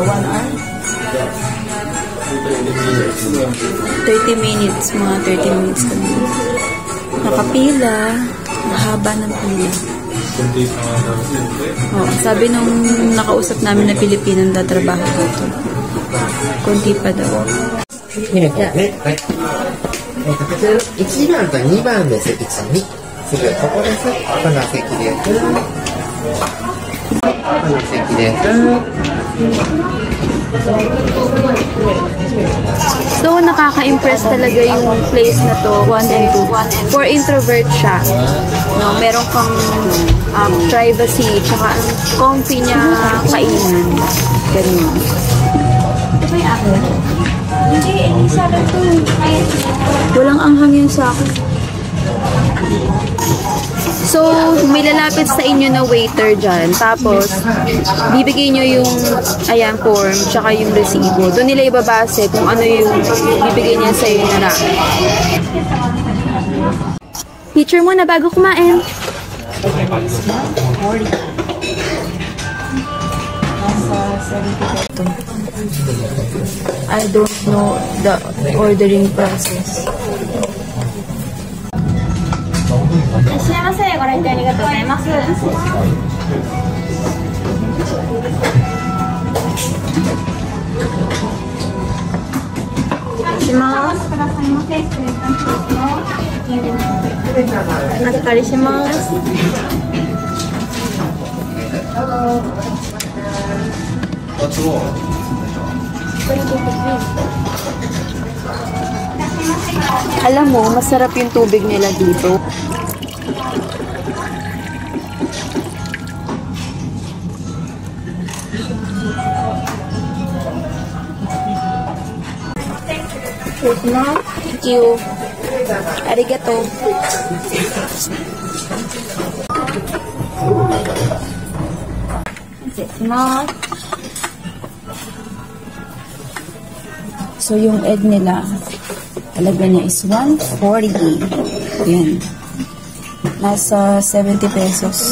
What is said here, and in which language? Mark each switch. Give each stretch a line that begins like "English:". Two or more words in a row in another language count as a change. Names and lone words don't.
English: 1 hour? 30 minutes.
Filipino: Mga 30 minutes kami. Nakapila. Mahaba ng pila. Oh, sabi nung nakausap namin na Pilipinong tatrabaho dito. Konti pa daw.
Japanese: 1 番と2番です。1、2。すぐここです。この席です。この席です。
Filipino: So, nakaka-impress talaga yung place na to, 1 and 2.
English: For introvert siya.
Filipino: No, meron kang privacy, tsaka comfy niya kainan. Ganun. Ito ba yung akin? Hindi, sa akin to. Walang anghang yun sa akin. So, may lalapit sa inyo na waiter dyan. Tapos, bibigay nyo yung, ayan, form, tsaka yung resibo. Doon nila ibabase kung ano yung bibigay niya sa inyo na ramen. Picture muna bago kumain.
English: I don't know the ordering process.
Japanese: いらっしゃいませ。ご来店ありがとうございます。します。お預かりします。
Filipino: Alam mo, masarap yung tubig nila dito.
English: Thank you.
Japanese: Arigato.
Filipino: So, yung egg nila, talaga niya is 140. Yan. Nasa 70 pesos.